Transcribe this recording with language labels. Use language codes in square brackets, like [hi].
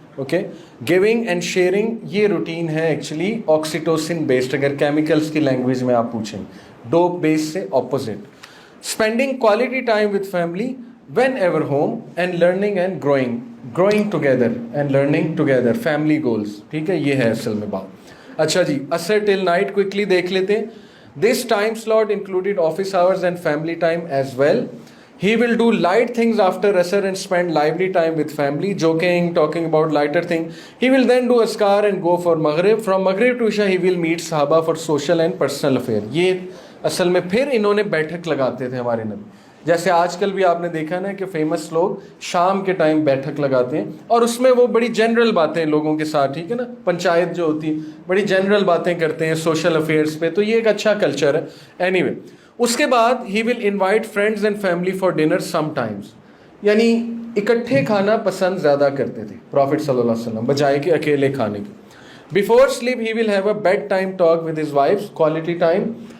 [ur] Okay, giving and sharing, یہ routine ہے actually oxytocin based, اگر کیمیکلس کی لینگویج میں آپ پوچھیں, ڈوپ بیس سے opposite. [en] Spending quality time with family whenever home and learning and growing together and learning together, family goals. [ur] ٹھیک ہے, یہ ہے اصل میں بات. اچھا جی, عصر ٹل نائٹ کوئکلی دیکھ لیتے ہیں. [en] This time slot included office hours and family time as well. He will do light things after Asr and spend lively time with family, joking, talking about lighter things. He will then do Azkar and go for Maghrib. From Maghrib to Isha he will meet Sahaba for social and personal affair. [ur] یہ اصل میں پھر انہوں نے بیٹھک لگاتے تھے ہمارے نبی. جیسے آج کل بھی آپ نے دیکھا نا کہ فیمس لوگ شام کے ٹائم بیٹھک لگاتے ہیں اور اس میں وہ بڑی جنرل باتیں لوگوں کے ساتھ, ٹھیک ہے نا, پنچایت جو ہوتی ہے بڑی جنرل باتیں کرتے ہیں سوشل افیئرس پہ. تو یہ ایک اچھا کلچر ہے. اینی وے, اس کے بعد [en] he will invite friends and family for dinner sometimes, [ur] یعنی اکٹھے کھانا پسند زیادہ کرتے تھے پرافٹ صلی اللہ علیہ وسلم بجائے کہ اکیلے کھانے کے. [en] Before sleep he will have a bedtime talk with his wives, quality time.